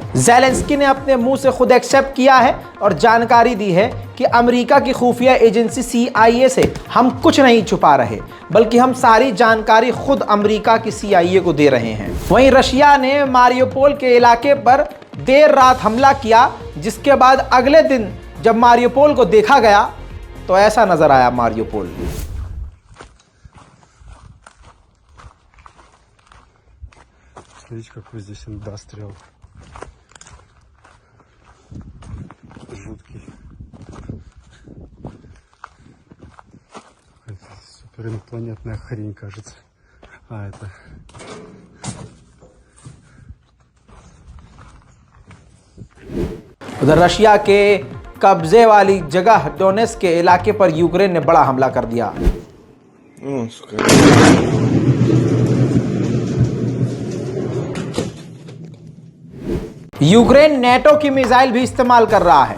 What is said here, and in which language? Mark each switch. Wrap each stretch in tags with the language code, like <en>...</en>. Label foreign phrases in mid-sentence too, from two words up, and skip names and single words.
<hi>ज़ेलेंस्की ने अपने मुंह से खुद एक्सेप्ट किया है और जानकारी दी है कि अमेरिका की खुफिया एजेंसी CIA से हम कुछ नहीं छुपा रहे, बल्कि हम सारी जानकारी खुद अमेरिका की CIA को दे रहे हैं। वहीं रशिया ने मारियोपोल के इलाके पर देर रात हमला किया, जिसके बाद अगले दिन जब मारियोपोल को देखा गया तो ऐसा नजर आया मारियोपोल।</hi> <ru>Смотрите, какой здесь индастриал. Жуткий. Какая-то суперинопланетная хрень, кажется. Это...</ru> <hi>उधर रशिया के कब्जे वाली जगह डोनेट्स्क के इलाके पर यूक्रेन ने बड़ा हमला कर दिया। यूक्रेन नेटो की मिसाइल भी इस्तेमाल कर रहा है।</hi>